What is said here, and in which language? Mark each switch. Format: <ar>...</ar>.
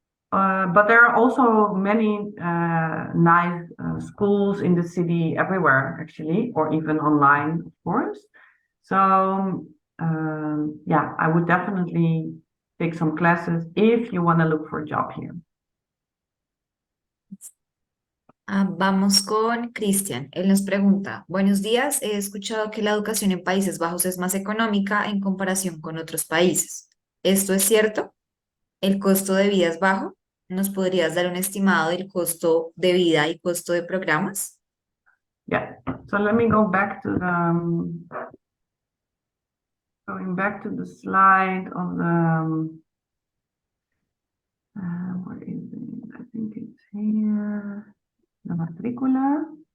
<en>But there are also many nice schools in the city everywhere, actually, or even online, of course. So yeah, I would definitely take some classes if you want to look for a job here.</en> <es>Vamos con Cristian. Él nos pregunta, buenos días, he escuchado que la educación en Países Bajos es más económica en comparación con otros países. ¿Esto es cierto? ¿El costo de vida es bajo? ¿Nos podrías dar un estimado del costo de vida y costo de programas?</es> <en>Yeah, so let me go back to going back to the slide of the, where is it? I think it's here, la matrícula.</en>